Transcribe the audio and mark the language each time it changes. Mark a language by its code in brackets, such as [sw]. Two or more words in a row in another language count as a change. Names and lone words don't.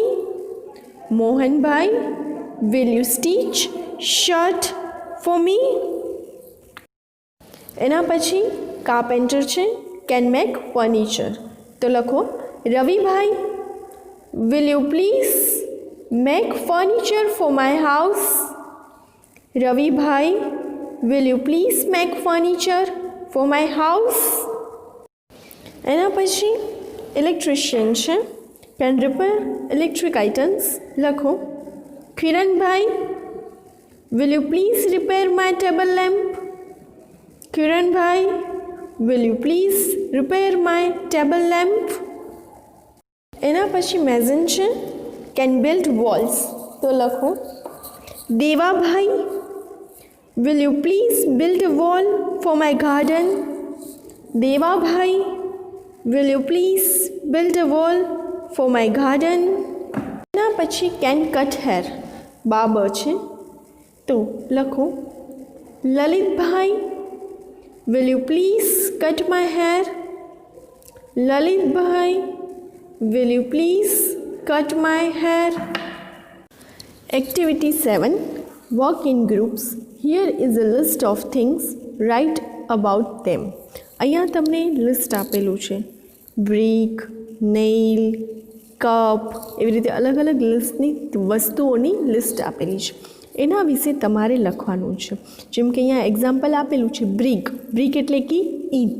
[en] મોહનભાઈ, will you stitch shirt for me? [gu] એના પછી કાર્પેન્ટર છે, [en] can make furniture. [gu] તો લખો, [en] રવિભાઈ, will you please make furniture for my house? રવિભાઈ, will you please make furniture for my house? [gu] એના પછી ઇલેક્ટ્રિશિયન છે, [en] can repair electric items. [gu] લખો, કિરણભાઈ, [en] will you please repair my table lamp? કિરણભાઈ, will you please repair my table lamp? [gu] એના પછી મેઝન છે, [en] can build walls. [gu] તો લખો, દેવાભાઈ, [en] will you please build a wall for my garden? દેવાભાઈ, will you please build a wall for my garden? [gu] એના પછી [en] can cut hair, [gu] બાબર છે, તો લખો, લલિતભાઈ, [en] will you please cut my hair? લલિતભાઈ, Will you please cut my hair? Activity 7. Work in groups. Here is a list of things. Write about them. [gu] અહીંયા તમને લિસ્ટ આપેલું છે. [en] brick, nail, cup, [gu] એવી રીતે અલગ અલગ લિસ્ટની વસ્તુઓની લિસ્ટ આપેલી છે. એના વિશે તમારે લખવાનું છે. જેમ કે અહીંયા એક્ઝામ્પલ આપેલું છે બ્રિક. બ્રિક એટલે કે ઈંટ.